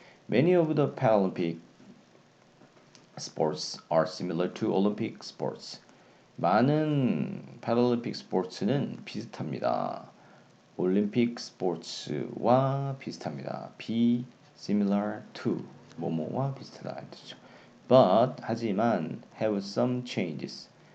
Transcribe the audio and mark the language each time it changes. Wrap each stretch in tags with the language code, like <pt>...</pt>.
<en>Many of the Paralympic sports are similar to Olympic sports.</en> <ko>많은 패럴림픽 스포츠는 비슷합니다. 올림픽 스포츠와 비슷합니다.</ko> <en>be similar to</en> <ko>뭐뭐와 비슷하다 뜻이죠.</ko> <en>But</en> <ko>하지만</ko> <en>have some changes.</en>